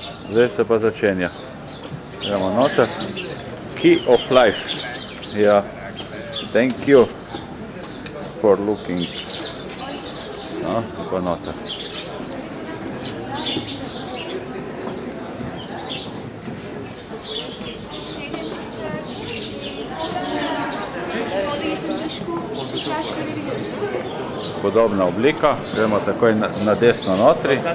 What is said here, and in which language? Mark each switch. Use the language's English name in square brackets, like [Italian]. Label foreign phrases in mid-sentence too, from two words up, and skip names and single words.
[Slovenian] Zdaj se pa začenja. Gremo noter. [English] Key of life. Ja. Thank you for looking. [Slovenian] No, pa noter. Podobna oblika, gremo takoj na desno notri.